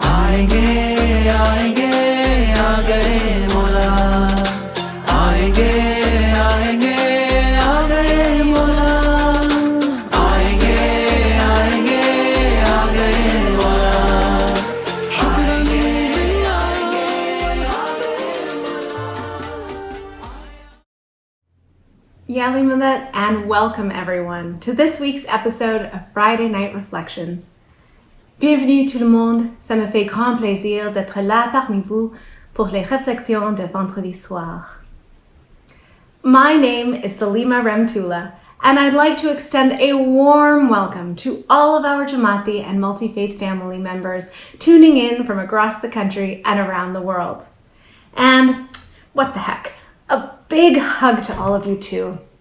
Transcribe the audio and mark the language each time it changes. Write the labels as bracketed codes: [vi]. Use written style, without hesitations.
[hi] आएंगे आएंगे आ गए मौला, आएंगे आएंगे आ गए मौला, आएंगे आएंगे आ गए मौला, शुक्राने आएंगे आ गए मौला. [en] Yali Millet, and welcome everyone to this week's episode of Friday Night Reflections. [fr] Bienvenue tout le monde, ça me fait grand plaisir d'être là parmi vous pour les réflexions de vendredi soir. [en] My name is Salima Remtula, and I'd like to extend a warm welcome to all of our Jamaati and multi-faith family members tuning in from across the country and around the world. And what the heck, a big hug to all of you too.